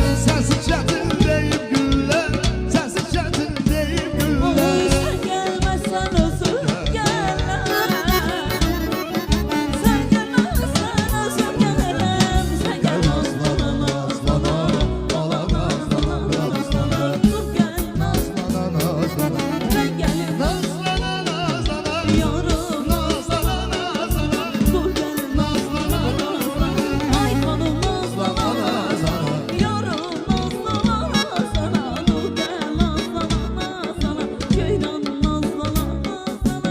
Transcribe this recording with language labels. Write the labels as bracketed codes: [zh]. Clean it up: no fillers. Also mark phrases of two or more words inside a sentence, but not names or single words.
[az] Sənsiz çətin deyib güllər, sənsiz çətin deyib güllər. [tr] Sen gelmezsen özür gelmem. Sen gelmezsen özür gelmem. Sen gel nazlana nazlana, bana nazlana nazlana. Dur gel nazlana nazlana, ben gelim Nazlana nazlana, yarım nazlana nazlana, dur gel nazlana nazlana. Ay kanım nazlana nazlana, yarım nazlana nazlana. Dur gel nazlana nazlana, ceylan nazlana nazlana.